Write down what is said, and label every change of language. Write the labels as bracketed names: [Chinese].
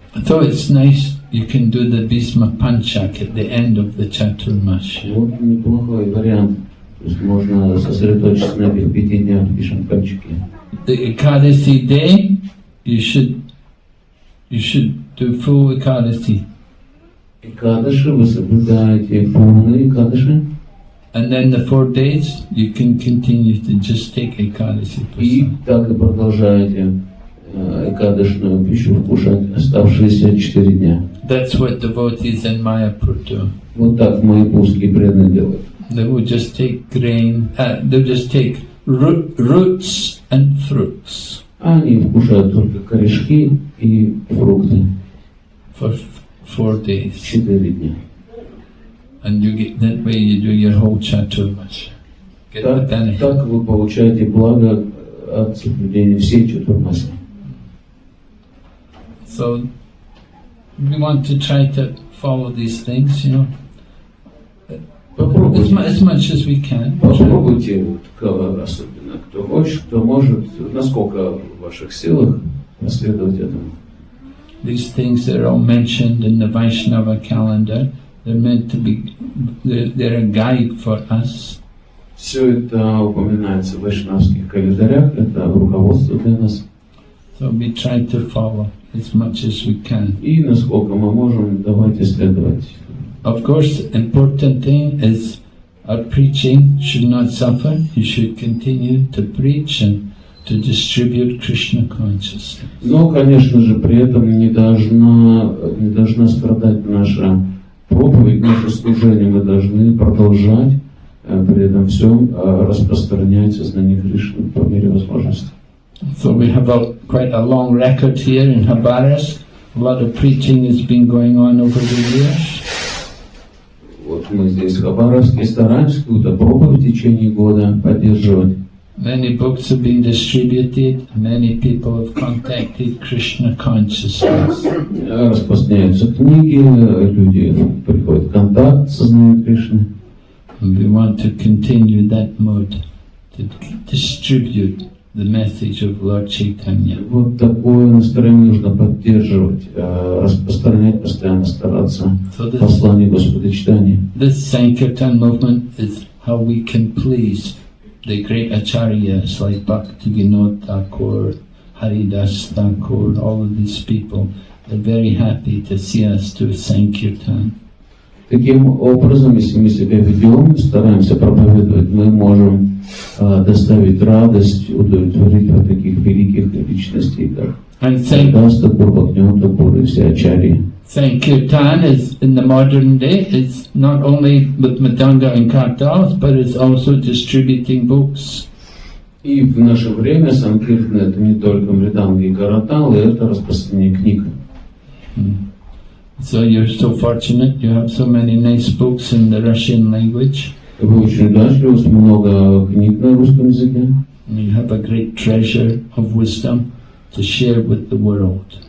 [English] So it's nice you can do the Bhisma Panchak at the end of the Chaturmasya. [Russian] Вот неплохой вариант. То есть можно сосредоточиться на этих 5 днях Бхишма Панчаке. [English] The Ekadasi day, you should do full Ekadasi. [Russian] Экадаши вы соблюдаете полные Экадаши. [English] And then the 4 days, you can continue to just take Ekadasi. [Russian] И так и продолжаете Экадашную пищу вкушать оставшиеся 4 дня. [English] That's what devotees in Mayapur do. [Russian] Вот так майяпурские преданные делают. [English] They will just take grain, they'll just take roots and fruits. [Russian] Они вкушают только корешки и фрукты. [English] For 4 days. [Russian] 4 дня. [English] And you get that way you do your whole Chaturmasya. Get the benefit. [Russian] Так вы получаете благо от соблюдения всей Чатурмаси. [English] So we want to try to follow these things, you know, as much as we can. [Russian] Попробуйте, особенно кто хочет, кто может, насколько в ваших силах последовать этому. [English] These things that are all mentioned in the Vaishnava calendar, they're meant to be, they're a guide for us. [Russian] Все это упоминается в вайшнавских календарях, это руководство для нас. [English] So we try to follow as much as we can. [Russian] И насколько мы можем, давайте следовать. [English] Of course, the important thing is our preaching should not suffer. You should continue to preach and to distribute Krishna consciousness. [Russian] Но, конечно же, при этом не должна страдать наша проповедь, наше служение. Мы должны продолжать при этом всем распространять сознание Кришны по мере возможности. [English] So we have quite a long record here in Hабаровск. A lot of preaching has been going on over the years. [Russian] Вот мы здесь в Хабаровске стараемся какую-то проповедь в течение года поддерживать. [English] Many books have been distributed. Many people have contacted Krishna consciousness. [Russian] Распространяются книги, люди приходят в контакт с сознанием Кришны. [English] And we want to continue that mode to distribute the message of Lord Chaitanya. [Russian] Вот такое настроение нужно поддерживать, распространять, постоянно стараться послание Господа Чайтаньи. [English] This Sankirtan movement is how we can please the great acharyas like Bhaktivinode Thakur, Haridas Thakur, all of these people. They're very happy to see us do Sankirtan. [Russian] Таким образом, если мы себя ведем, стараемся проповедовать, мы можем доставить радость, удовлетворить вот таких великих личностей, как Харидас Тхакур, Бхактивиноде Тхакур и все ачарьи. [English] Sankirtan is in the modern day is not only with Mridanga and Kartals, but it's also distributing books. [Russian] И в наше время Санкиртан это не только Мриданга и Каратал, это распространение книг. [English] So you're so fortunate, you have so many nice books in the Russian language. [Russian] Вы очень удачливы, много книг на русском языке. [English] You have a great treasure of wisdom to share with the world.